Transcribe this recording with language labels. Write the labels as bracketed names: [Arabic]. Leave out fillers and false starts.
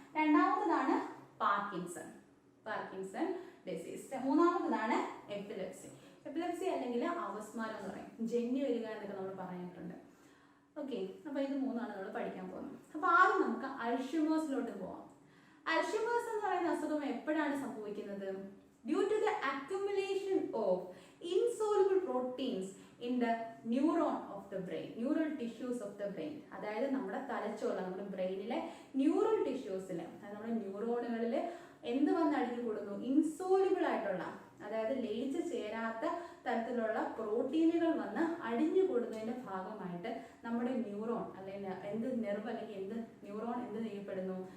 [Malayalam] രണ്ടാമതാണ് Parkinson disease. മൂന്നാമതാണ് epilepsy അല്ലെങ്കിൽ അവസ്മാരം എന്ന് പറയും, ജന്നി വരിക എന്നൊക്കെ നമ്മൾ പറഞ്ഞിട്ടുണ്ട്. ഓക്കെ, അപ്പോൾ ഇത് 3ആണ് നമ്മൾ പഠിക്കാൻ പോകുന്നത്. അപ്പോൾ ആദ്യം നമുക്ക് അൽഷിമേഴ്സിലോട്ട് പോവാം. അൽഷിമേഴ്സ് എന്ന് പറയുന്ന അസുഖം എപ്പോഴാണ് സംഭവിക്കുന്നത്? [English] Due to the accumulation of insoluble proteins in the neuron of the brain, neural tissues of the brain. [Malayalam] അതായത് നമ്മുടെ തലച്ചോറ്, നമ്മുടെ ബ്രെയിനിലെ ന്യൂറൽ ടിഷ്യൂസിൽ, അതായത് നമ്മുടെ ന്യൂറോണുകളിൽ എന്ത് വന്ന് അടിഞ്ഞു കൂടുന്നു? ഇൻസോലിബിൾ ആയിട്ടുള്ള, അതായത് ലയിച്ച് ചേരാത്ത തരത്തിലുള്ള പ്രോട്ടീനുകൾ വന്ന് അടിഞ്ഞു കൂടുന്നതിന്റെ ഭാഗമായിട്ട് നമ്മുടെ ന്യൂറോൺ അല്ലെങ്കിൽ എന്ത് നെർവ് അല്ലെങ്കിൽ എന്ത് ന്യൂറോൺ എന്ത് ചെയ്യപ്പെടുന്നു?